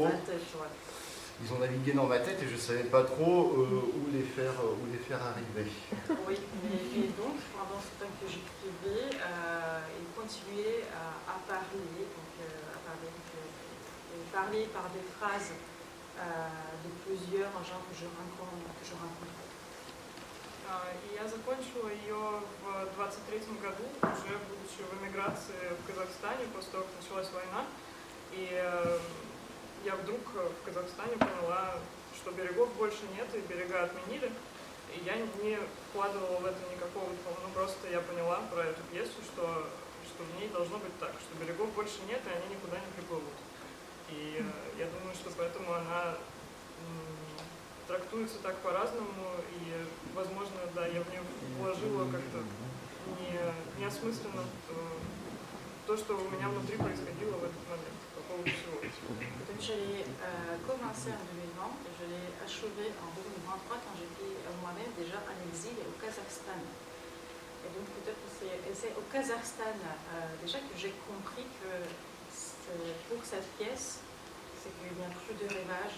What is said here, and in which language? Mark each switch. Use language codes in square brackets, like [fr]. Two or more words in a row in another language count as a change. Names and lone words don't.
[fr] Ils ont navigué dans ma tête et je ne savais pas trop où les faire arriver. Oui, et donc pendant ce temps que j'écrivais, ils continuaient à parler, parler par des phrases de plusieurs gens que je rencontre. [ru] И я закончила ее в 23-м году, уже будучи в эмиграции в Казахстане, после того, как началась война. И я вдруг в Казахстане поняла, что берегов больше нет, и берега отменили. И я не вкладывала в это никакого, ну просто я поняла про эту пьесу, что в ней должно быть так, что берегов больше нет, и они никуда не приплывут. И я думаю, что поэтому она трактуется так по-разному, и, возможно, да, я в нее вложила как-то неосмысленно то, что у меня внутри происходило в этот момент по поводу всего этого. [fr] Donc je l'ai commencé en 2020 et je l'ai achevé en 2023 quand j'étais moi-même déjà en exil au Kazakhstan. Et donc peut-être que c'est au Kazakhstan déjà que j'ai compris que pour cette pièce, c'est qu'il n'y a plus de rêvage.